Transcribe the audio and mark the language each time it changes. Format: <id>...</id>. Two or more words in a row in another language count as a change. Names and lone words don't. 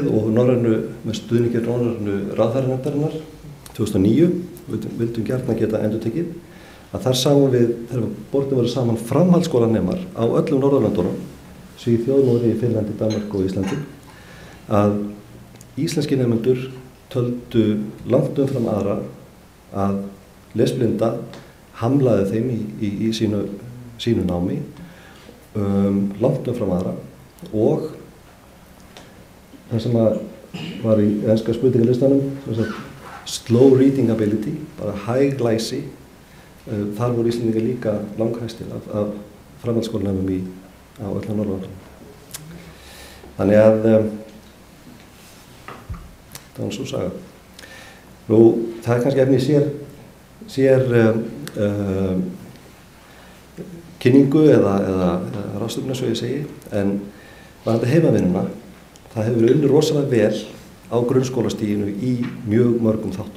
<is>og með stuðningi norrænu ráðherranefndarinnar 2009, vildum gjarnan geta endurtekið, að þar sáum við, þegar borðin voru saman framhaldsskólanemar á öllum Norðurlöndunum, Svíþjóð, Noregi, Finnlandi, Danmörku og Íslandi, að íslenski nemendur töldu langt umfram aðra að lesblinda hamlaði þeim í sínu námi, langt umfram aðra og það sem var í enska spurningalistanum,</is> <en>slow reading ability,</en> <is>bara hæg læsi, þar voru Íslendingar líka langhæstir af framhaldsskólanemum á öllum Norðurlöndum. Þannig að það var svo saga. Nú, það er kannski efni sér kynningu eða ráðstefnu, svo ég segi, en varðandi heimavinnuna, það hefur verið unnið rosalega vel á grunnskólastiginu í mjög mörgum þáttum.</is>